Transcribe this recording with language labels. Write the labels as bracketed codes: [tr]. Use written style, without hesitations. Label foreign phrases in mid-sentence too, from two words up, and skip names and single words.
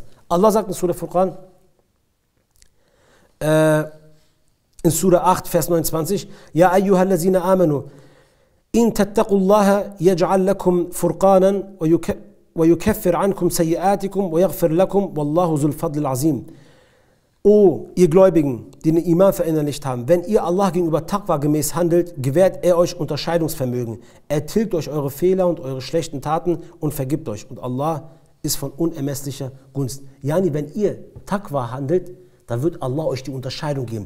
[de] Allah sagt in Surah Furqan, in Surah 8, Vers 29, [ar] يا أيها الذين آمنوا إن تتقوا الله يجعل لكم فرقانا ويكفر عنكم سيئاتكم ويغفر لكم والله ذو الفضل العظيم. [de] O ihr Gläubigen, die den Iman verinnerlicht haben, wenn ihr Allah gegenüber Taqwa gemäß handelt, gewährt er euch Unterscheidungsvermögen. Er tilgt euch eure Fehler und eure schlechten Taten und vergibt euch. Und Allah ist von unermesslicher Gunst. Yani, wenn ihr Taqwa handelt, dann wird Allah euch die Unterscheidung geben.